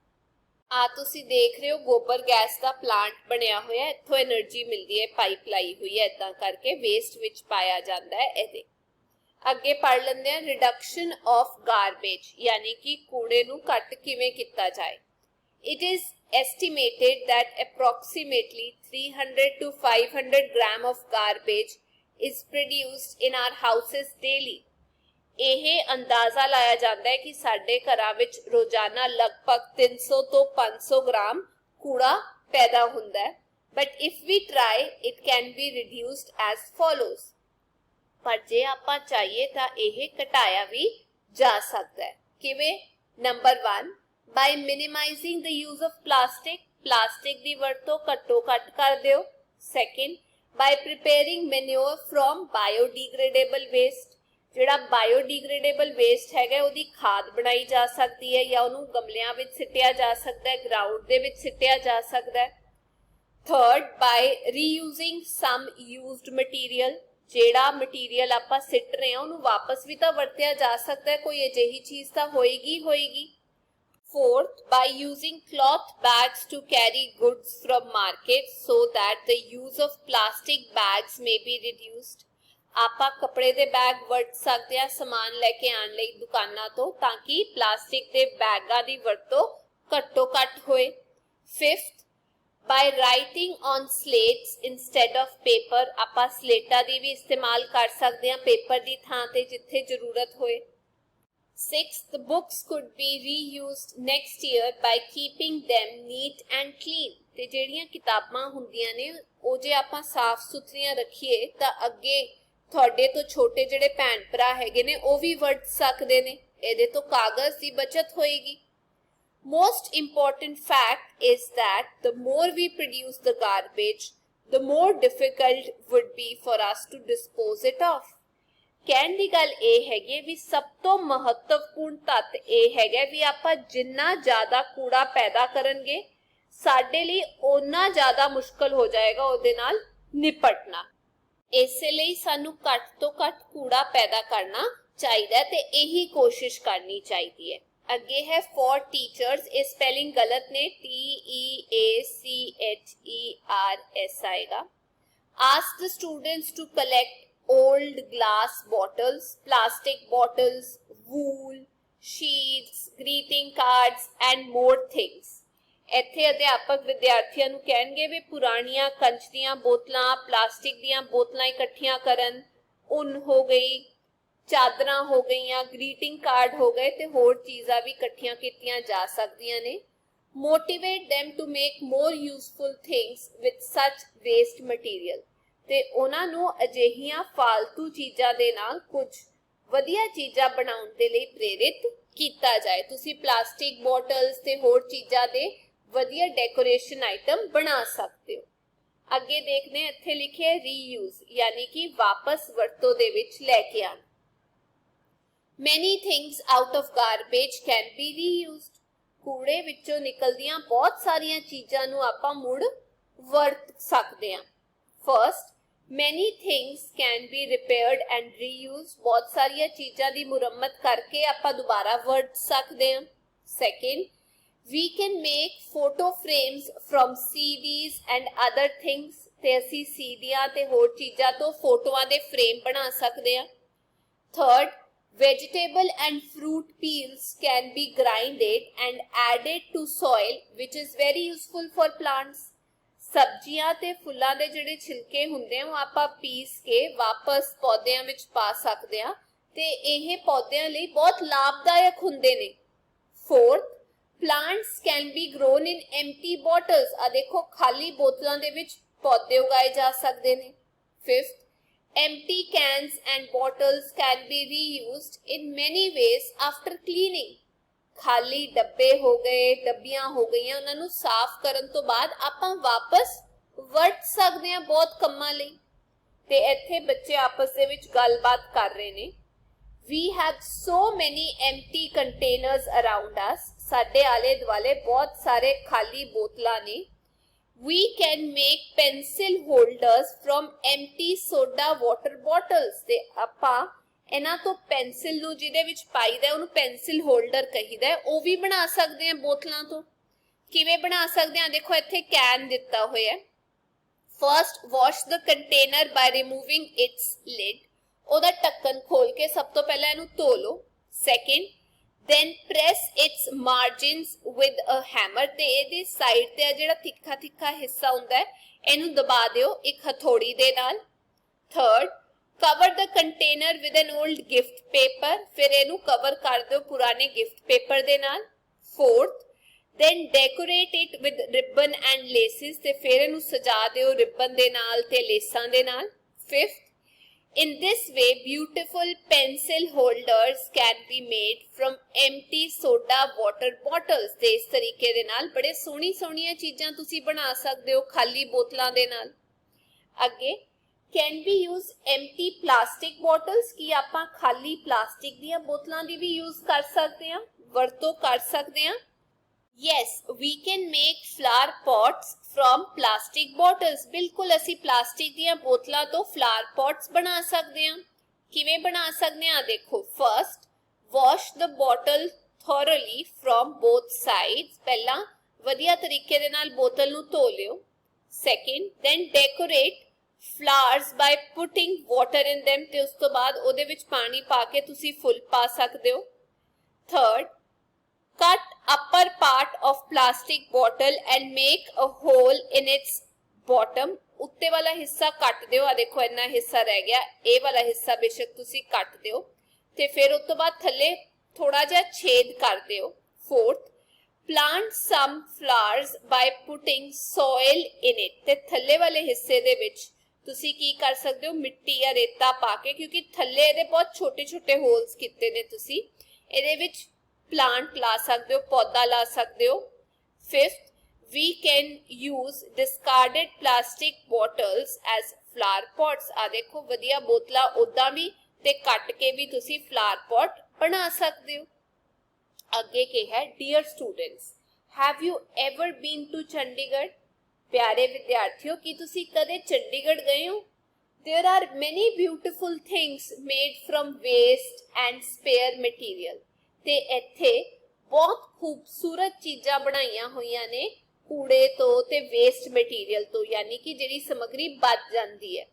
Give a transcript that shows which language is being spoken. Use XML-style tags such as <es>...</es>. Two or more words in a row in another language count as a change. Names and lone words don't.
<pa>ਆ ਤੁਸੀਂ ਦੇਖ ਰਹੇ ਹੋ ਗੋਬਰ ਗੈਸ ਦਾ ਪਲਾਂਟ ਬਣਿਆ ਹੋਇਆ, ਇੱਥੋਂ એનર્ਜੀ ਮਿਲਦੀ ਹੈ, ਪਾਈਪ ਲਾਈ ਹੋਈ ਹੈ, ਇਦਾਂ ਕਰਕੇ ਵੇਸਟ ਵਿੱਚ ਪਾਇਆ ਜਾਂਦਾ ਹੈ ਇਹਦੇ। ਅੱਗੇ ਪੜ੍ਹ ਲੈਂਦੇ ਹਾਂ</pa> <en>reduction of garbage</en> <pa>ਯਾਨੀ ਕਿ ਕੂੜੇ ਨੂੰ ਘੱਟ ਕਿਵੇਂ ਕੀਤਾ ਜਾਏ।</pa> <en>It is estimated that approximately 300 to 500 gram of garbage is produced in our houses daily।</en> <pa>ਇਹ ਅੰਦਾਜ਼ਾ ਲਾਇਆ ਜਾਂਦਾ ਹੈ ਕਿ ਸਾਡੇ ਘਰਾਂ ਵਿੱਚ ਰੋਜ਼ਾਨਾ ਲਗਭਗ 300 ਤੋਂ 500 ਗ੍ਰਾਮ ਕੂੜਾ ਪੈਦਾ ਹੁੰਦਾ ਹੈ।</pa> <en>But if we try, it can be reduced as follows।</en> <pa>ਪਰ ਜੇ ਆਪਾਂ ਚਾਹੀਏ ਤਾਂ ਇਹ ਘਟਾਇਆ ਵੀ ਜਾ ਸਕਦਾ ਹੈ। ਕਿਵੇਂ? ਨੰਬਰ 1,</pa> <en>by minimizing the use of plastic।</en> <pa>ਪਲਾਸਟਿਕ ਦੀ ਵਰਤੋਂ ਘੱਟੋ ਘੱਟ ਕਰ ਦਿਓ।</pa> <en>Second, by preparing manure from biodegradable waste।</en> <pa>ਜਿਹੜਾ</pa> <en>biodegradable waste</en> <pa>ਹੈਗਾ ਉਹਦੀ ਖਾਦ ਬਣਾਈ ਜਾ ਸਕਦੀ ਹੈ ਜਾਂ ਉਹਨੂੰ ਗਮਲਿਆਂ ਵਿੱਚ ਸਿੱਟਿਆ ਜਾ ਸਕਦਾ ਹੈ, ਗਰਾਊਂਡ ਦੇ ਵਿੱਚ ਸਿੱਟਿਆ ਜਾ ਸਕਦਾ ਹੈ।</pa> <en>Third, by reusing some used material।</en> <pa>ਜਿਹੜਾ ਮਟੀਰੀਅਲ ਆਪਾਂ ਸਿੱਟ ਰਹੇ ਹਾਂ ਉਹਨੂੰ ਵਾਪਸ ਵੀ ਤਾਂ ਵਰਤਿਆ ਜਾ ਸਕਦਾ ਹੈ, ਕੋਈ ਅਜਿਹੀ ਚੀਜ਼ ਤਾਂ ਹੋਏਗੀ।</pa> <en>Fourth, by using cloth bags to carry goods from market so that the use of plastic bags may be reduced।</en> <pa>ਆਪਾਂ ਕੱਪੜੇ ਦੇ ਬੈਗ ਵਰਤ ਸਕਦੇ ਹਾਂ ਸਮਾਨ ਲੈ ਕੇ ਆਉਣ ਲਈ ਦੁਕਾਨਾਂ ਤੋਂ ਤਾਂ ਕਿ ਪਲਾਸਟਿਕ ਦੇ ਬੈਗਾਂ ਦੀ ਵਰਤੋਂ ਘੱਟੋ ਘੱਟ ਹੋਏ।</pa> <en>Fifth, by writing on slates instead of paper।</en> <pa>ਆਪਾਂ ਸਲੇਟਾਂ ਦੀ ਵੀ ਇਸਤੇਮਾਲ ਕਰ ਸਕਦੇ ਹਾਂ ਪੇਪਰ ਦੀ ਥਾਂ ਤੇ ਜਿੱਥੇ ਜ਼ਰੂਰਤ ਹੋਏ।</pa> <en>Sixth, the books could be reused next year by keeping them neat and clean।</en> <pa>ਤੇ ਜਿਹੜੀਆਂ ਕਿਤਾਬਾਂ ਹੁੰਦੀਆਂ ਨੇ ਉਹ ਜੇ ਆਪਾਂ ਸਾਫ਼ ਸੁਥਰੀਆਂ ਰੱਖੀਏ ਤਾਂ ਅੱਗੇ ਤੁਹਾਡੇ ਤੋਂ ਛੋਟੇ ਜਿਹੜੇ ਭੈਣ ਭਰਾ ਹੈਗੇ ਨੇ ਉਹ ਵੀ ਵਰਤ ਸਕਦੇ ਨੇ, ਇਹਦੇ ਤੋਂ ਕਾਗਜ਼ ਦੀ ਬਚਤ ਹੋਏਗੀ।</pa> <en>Most important fact is that the more we produce the garbage, the more difficult would be for us to dispose it of।</en> <pa>ਕਹਿਣ ਦੀ ਗੱਲ ਇਹ ਹੈਗੀ ਵੀ ਸਭ ਤੋਂ ਮਹੱਤਵਪੂਰਨ ਤੱਤ ਇਹ ਹੈਗਾ ਵੀ ਆਪਾਂ ਜਿੰਨਾ ਜ਼ਿਆਦਾ ਕੂੜਾ ਪੈਦਾ ਕਰਨਗੇ ਸਾਡੇ ਲਈ ਓਨਾ ਜ਼ਿਆਦਾ ਮੁਸ਼ਕਲ ਹੋ ਜਾਏਗਾ ਉਹਦੇ ਨਾਲ ਨਿਪਟਣਾ। ਇਸੇ ਲਈ ਸਾਨੂੰ ਘੱਟ ਤੋਂ ਘੱਟ ਕੂੜਾ ਪੈਦਾ ਕਰਨਾ ਚਾਹੀਦਾ ਤੇ ਇਹੀ ਕੋਸ਼ਿਸ਼ ਕਰਨੀ ਚਾਹੀਦੀ ਹੈ। ਅੱਗੇ ਹੈ</pa> <en>for teachers,</en> <pa>ਇਹ ਸਪੈਲਿੰਗ ਗਲਤ ਨੇ, TEACHERS ਆਏਗਾ।</pa> <en>Ask the students to collect old glass bottles, plastic bottles, wool, sheets, greeting cards and more things।</en> <pa>ਇੱਥੇ ਅਧਿਆਪਕ ਵਿਦਿਆਰਥੀਆਂ ਨੂੰ ਕਹਿਣਗੇ ਵੀ ਪੁਰਾਣੀਆਂ ਕੰਚ ਦੀਆਂ ਬੋਤਲਾਂ, ਪਲਾਸਟਿਕ ਦੀਆਂ ਬੋਤਲਾਂ ਇਕੱਠੀਆਂ ਕਰਨ, ਉੱਨ ਹੋ ਗਈ, ਚਾਦਰਾਂ ਹੋ ਗਈਆਂ,</pa> <en>greeting card</en> <pa>ਹੋ ਗਏ ਤੇ ਹੋਰ ਚੀਜ਼ਾਂ ਵੀ ਇਕੱਠੀਆਂ ਕੀਤੀਆਂ ਜਾ ਸਕਦੀਆਂ ਨੇ।</pa> <en>Motivate them to make more useful things with such waste material।</en> <pa>ਤੇ ਉਹਨਾਂ ਨੂੰ ਅਜਿਹੀਆਂ ਫਾਲਤੂ ਚੀਜ਼ਾਂ ਦੇ ਨਾਲ ਕੁਝ ਵਧੀਆ ਚੀਜ਼ਾਂ ਬਣਾਉਣ ਦੇ ਲਈ ਪ੍ਰੇਰਿਤ ਕੀਤਾ ਜਾਏ। ਤੁਸੀਂ</pa> <en>plastic bottles</en> <pa>ਤੇ ਹੋਰ ਚੀਜ਼ਾਂ ਦੇ ਵਧੀਆ</pa> <en>decoration item</en> <pa>ਬਣਾ ਸਕਦੇ ਹੋ। ਅੱਗੇ ਦੇਖਦੇ ਹਾਂ, ਇੱਥੇ ਲਿਖਿਆ ਰੀਯੂਜ਼ ਯਾਨੀ ਕਿ ਵਾਪਸ ਵਰਤੋਂ ਦੇ ਵਿੱਚ ਲੈ ਕੇ ਆਉਣਾ।</pa> <en>Many things out of garbage can be reused.</en> <pa>ਕੂੜੇ ਵਿੱਚੋਂ ਨਿਕਲਦੀਆਂ ਬਹੁਤ ਸਾਰੀਆਂ ਚੀਜ਼ਾਂ ਨੂੰ ਆਪਾਂ ਮੁੜ ਵਰਤ ਸਕਦੇ ਹਾਂ।</pa> <en>ਫਰਸਟ, many things can be repaired and reused।</en> <pa>ਬਹੁਤ ਸਾਰੀਆਂ ਚੀਜ਼ਾਂ ਦੀ ਮੁਰੰਮਤ ਕਰਕੇ ਆਪਾਂ ਦੁਬਾਰਾ ਵਰਤ ਸਕਦੇ ਹਾਂ।</pa> <en>ਸੈਕਿੰਡ, we can make photo frames from CDs and other things।</en> <pa>ਤੇ ਅਸੀਂ ਸੀਡੀਆਂ ਤੇ ਹੋਰ ਚੀਜ਼ਾਂ ਤੋਂ ਫੋਟੋਆਂ ਦੇ ਫਰੇਮ ਬਣਾ ਸਕਦੇ ਹਾਂ।</pa> <en>ਥਰਡ, vegetable and fruit peels can be grinded and added to soil which is very useful for plants।</en> <pa>ਸਬਜ਼ੀਆਂ ਤੇ ਫੁੱਲਾਂ ਦੇ ਜਿਹੜੇ ਛਿਲਕੇ ਹੁੰਦੇ ਆ ਉਹ ਆਪਾਂ ਪੀਸ ਕੇ ਵਾਪਸ ਪੌਦਿਆਂ ਵਿੱਚ ਪਾ ਸਕਦੇ ਆ ਤੇ ਇਹ ਪੌਦਿਆਂ ਲਈ ਬਹੁਤ ਲਾਭਦਾਇਕ ਹੁੰਦੇ ਨੇ।</pa> <en>ਫੋਰਥ, plants can be grown in empty bottles।</en> <pa>ਆ ਦੇਖੋ ਖਾਲੀ ਬੋਤਲਾਂ ਦੇ ਵਿੱਚ ਪੌਦੇ ਉਗਾਏ ਜਾ ਸਕਦੇ ਨੇ।</pa> <en>ਫਿਫਥ, empty cans and bottles can be reused in many ways after cleaning।</en> <pa>ਖਾਲੀ ਡੱਬੇ ਹੋ ਗਏ, ਡੱਬੀਆਂ ਹੋ ਗਈਆਂ, ਉਹਨਾਂ ਨੂੰ ਸਾਫ਼ ਕਰਨ ਤੋਂ ਬਾਅਦ ਆਪਾਂ ਵਾਪਸ ਵਰਤ ਸਕਦੇ ਹਾਂ ਬਹੁਤ ਕੰਮਾਂ ਲਈ। ਤੇ ਇੱਥੇ ਬੱਚੇ ਆਪਸ ਦੇ ਵਿੱਚ ਗੱਲਬਾਤ ਕਰ ਰਹੇ ਨੇ।</pa> <en>We have so many empty containers around us।</en> <pa>ਸਾਡੇ ਆਲੇ ਦੁਆਲੇ ਬਹੁਤ ਸਾਰੇ ਖਾਲੀ ਬੋਤਲਾਂ ਨੇ।</pa> <en>We can make pencil holders from empty soda water bottles।</en> <pa>ਤੇ ਆਪਾਂ ਇਹਨਾਂ ਤੋਂ ਪੈਨਸਿਲ ਨੂੰ ਜਿਹਦੇ ਵਿੱਚ ਪਾਈਦਾ ਉਹਨੂੰ</pa> <en>pencil holder</en> <pa>ਕਹੀਦਾ, ਉਹ ਵੀ ਬਣਾ ਸਕਦੇ ਹਾਂ ਬੋਤਲਾਂ ਤੋਂ। ਕਿਵੇਂ ਬਣਾ ਸਕਦੇ ਹਾਂ? ਦੇਖੋ ਇੱਥੇ ਕੈਨ ਦਿੱਤਾ ਹੋਇਆ।</pa> <en>First, wash the container by removing its lid.</en> <pa>ਉਹਦਾ ਢੱਕਣ ਖੋਲ ਕੇ ਸਭ ਤੋਂ ਪਹਿਲਾਂ ਇਹਨੂੰ ਧੋ ਲਓ।</pa> <en>ਸੈਕਿੰਡ, then press its margins with a hammer।</en> <pa>ਤੇ ਇਹਦੀ ਸਾਈਡ ਤੇ ਆ ਜਿਹੜਾ ਤਿੱਖਾ ਤਿੱਖਾ ਹਿੱਸਾ ਹੁੰਦਾ ਹੈ ਇਹਨੂੰ ਦਬਾ ਦਿਓ ਇੱਕ ਹਥੌੜੀ ਦੇ ਨਾਲ।</pa> <en>ਥਰਡ, cover the container with an old gift paper।</en> <pa>ਫਿਰ ਇਹਨੂੰ ਕਵਰ ਕਰ ਦਿਓ ਪੁਰਾਣੇ</pa> <en>gift paper</en> <pa>ਦੇ ਨਾਲ।</pa> <en>fourth, then decorate it with ribbon and laces।</en> <pa>ਤੇ ਫਿਰ ਇਹਨੂੰ ਸਜਾ ਦਿਓ ਰਿਬਨ ਦੇ ਨਾਲ ਤੇ ਲੇਸਾਂ ਦੇ ਨਾਲ।</pa> <en>fifth, in this way beautiful pencil holders can be made from empty soda water bottles।</en> <pa>ਤੇ ਇਸ ਤਰੀਕੇ ਦੇ ਨਾਲ ਬੜੇ ਸੋਹਣੀਆਂ ਚੀਜ਼ਾਂ ਤੁਸੀਂ ਬਣਾ ਸਕਦੇ ਹੋ ਖਾਲੀ ਬੋਤਲਾਂ ਦੇ ਨਾਲ। ਅੱਗੇ,</pa> <en>can we use empty plastic bottles।</en> <pa>ਕੀ ਆਪਾਂ ਖਾਲੀ ਪਲਾਸਟਿਕ ਦੀਆਂ ਬੋਤਲਾਂ ਦੀ ਵੀ ਯੂਜ਼ ਕਰ ਸਕਦੇ ਹਾਂ, ਵਰਤੋਂ ਕਰ ਸਕਦੇ ਹਾਂ?</pa> <en>Yes, we can make flower pots from plastic bottles।</en> <pa>ਬਿਲਕੁਲ ਅਸੀਂ ਪਲਾਸਟਿਕ ਦੀਆਂ ਬੋਤਲਾਂ ਤੋਂ</pa> <en>flower pots</en> <pa>ਬਣਾ ਸਕਦੇ ਹਾਂ। ਕਿਵੇਂ ਬਣਾ ਸਕਦੇ ਹਾਂ? ਦੇਖੋ,</pa> <en>first, wash the bottle thoroughly from both sides।</en> <pa>ਪਹਿਲਾਂ ਵਧੀਆ ਤਰੀਕੇ ਦੇ ਨਾਲ ਬੋਤਲ ਨੂੰ ਧੋ ਲਿਓ।</pa> <en>second, then decorate flowers by putting water in them।</en> <pa>ਤੇ ਉਸ ਤੋਂ ਬਾਅਦ ਉਹਦੇ ਵਿੱਚ ਪਾਣੀ ਪਾ ਕੇ ਤੁਸੀਂ ਫੁੱਲ ਪਾ ਸਕਦੇ ਹੋ।</pa> <en>third, cut upper part of plastic bottle and make a hole in its bottom।</en> <pa>ਉੱਤੇ ਵਾਲਾ ਹਿੱਸਾ ਕੱਟ ਦਿਓ। ਆ ਦੇਖੋ ਇੰਨਾ ਹਿੱਸਾ ਰਹਿ ਗਿਆ, ਇਹ ਵਾਲਾ ਹਿੱਸਾ ਬੇਸ਼ੱਕ ਤੁਸੀਂ ਕੱਟ ਦਿਓ ਤੇ ਫਿਰ ਉਸ ਤੋਂ ਬਾਅਦ ਥੱਲੇ ਥੋੜਾ ਜਿਹਾ ਛੇਦ ਕਰ ਦਿਓ।</pa> <en>fourth, plant some flowers by putting soil in it।</en> <pa>ਤੇ ਥੱਲੇ ਵਾਲੇ ਹਿੱਸੇ ਦੇ ਵਿੱਚ ਤੁਸੀਂ ਕੀ ਕਰ ਸਕਦੇ ਹੋ? ਮਿੱਟੀ ਜਾਂ ਰੇਤਾ ਪਾ ਕੇ, ਕਿਉਂਕਿ ਥੱਲੇ ਇਹਦੇ ਬਹੁਤ ਛੋਟੇ ਹੋਲਸ ਕੀਤੇ ਨੇ, ਤੁਸੀਂ ਇਹਦੇ ਵਿੱਚ ਪਲਾਂਟ ਲਾ ਸਕਦੇ ਹੋ, ਪੌਦਾ ਲਾ ਸਕਦੇ ਹੋ।</pa> <en>ਫਿਫਥ, we can use discarded plastic bottles as flower pots।</en> <pa>ਆ ਦੇਖੋ ਵਧੀਆ ਬੋਤਲਾਂ ਉਦਾਂ ਵੀ ਤੇ ਕੱਟ ਕੇ ਵੀ ਤੁਸੀਂ</pa> <en>flower pot</en> <pa>ਬਣਾ ਸਕਦੇ ਹੋ। ਅੱਗੇ ਕੀ ਹੈ?</pa> <en>Dear students, have you ever been to Chandigarh?</en> <pa>ਪਿਆਰੇ ਵਿਦਿਆਰਥੀਓ, ਕੀ ਤੁਸੀਂ ਕਦੇ ਚੰਡੀਗੜ੍ਹ ਗਏ ਹੋ?</pa> <en>There are many beautiful things made from waste and spare material।</en> <pa>ਤੇ ਇੱਥੇ ਬਹੁਤ ਖੂਬਸੂਰਤ ਚੀਜ਼ਾਂ ਬਣਾਈਆਂ ਹੋਈਆਂ ਨੇ ਕੂੜੇ ਤੋਂ ਤੇ</pa> <en>waste material</en> <pa>ਤੋਂ, ਯਾਨੀ ਕਿ ਜਿਹੜੀ ਸਮੱਗਰੀ ਬਚ ਜਾਂਦੀ ਹੈ।</pa>